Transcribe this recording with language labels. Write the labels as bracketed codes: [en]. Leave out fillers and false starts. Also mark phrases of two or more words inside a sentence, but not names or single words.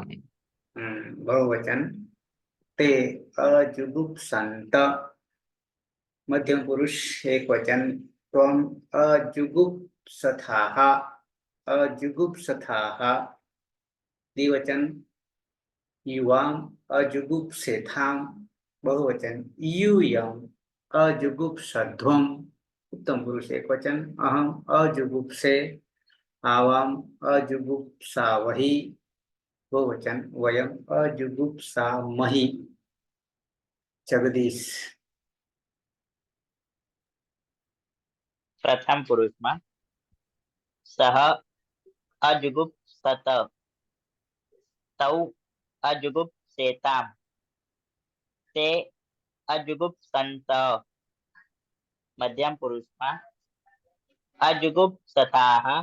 [sa] बहुवचन ते अजुगुप्संत मध्यम पुरुष एक वचन त्वम अजुगुप्सथाः द्विवचन युवाम अजुगुप्सेथाम बहुवचन यूयम अजुगुप्सध्वम उत्तम पुरुष एक वचन अहम अजुगुप्से आवाम अजुगुप्सावहि बहुवचन वयम अजुगुप्सामहि जगदीश प्रथम पुरुषमां सह अजुगुप्सत तौ अजुगुप्सेताम ते अजुगुप्संत मध्यम पुरुषमां अजुगुप्सताः